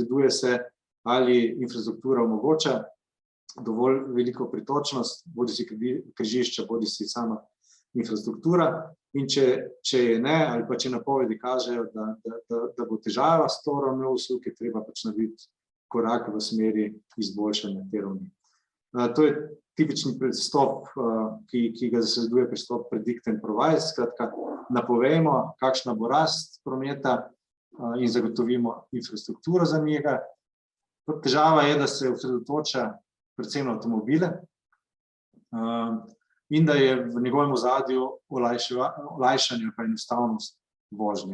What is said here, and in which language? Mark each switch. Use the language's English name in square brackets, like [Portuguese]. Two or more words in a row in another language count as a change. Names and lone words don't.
[Slovenian] Skratka, zasleduje se, ali infrastruktura omogoča dovolj veliko pretočnost, bodi si križišča, bodi si sama infrastruktura, in če je ne, ali pa če napovedi kažejo, da bo težava s to ravnjo uslug, je treba pač narediti korak v smeri izboljšanja te ravni. To je tipični pristop, ki ga zasleduje pristop [English] predict and provide, [Slovenian] skratka, napovejmo, kakšna bo rast prometa in zagotovimo infrastrukturo za njega. Težava je, da se osredotoča predvsem na avtomobile in da je v njegovem ozadju olajšanje pa enostavnost vožnje.